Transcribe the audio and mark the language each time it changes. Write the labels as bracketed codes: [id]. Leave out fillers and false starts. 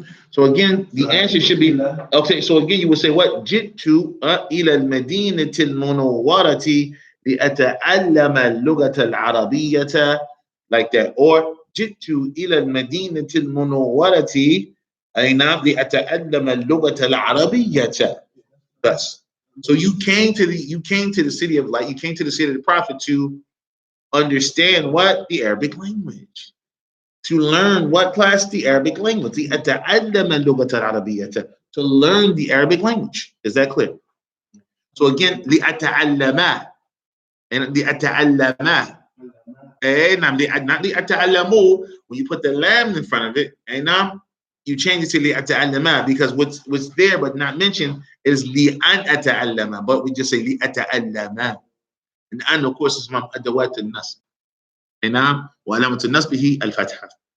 [en] So again, the answer should be, okay, so again, you would say what? [ar] جئت إلى المدينة المنورة لأتعلم اللغة العربية, [en] like that. [ar] Or جئت إلى المدينة المنورة أي نعم لأتعلم اللغة العربية. [en] Thus. So you came to the city of light, you came to the city of the Prophet to understand what? The Arabic language. To learn what class? The Arabic language. To learn the Arabic language. Is that clear? So again, لأتعلم and لأتعلم. Not لأتعلموا. When you put the lam in front of it, and now you change it to لأتعلم, because what's there but not mentioned is لأن أتعلم, but we just say لأتعلم. And أن of course is from أدوات النصب. [ar] نعم وعلامة النصب هي الفتحة.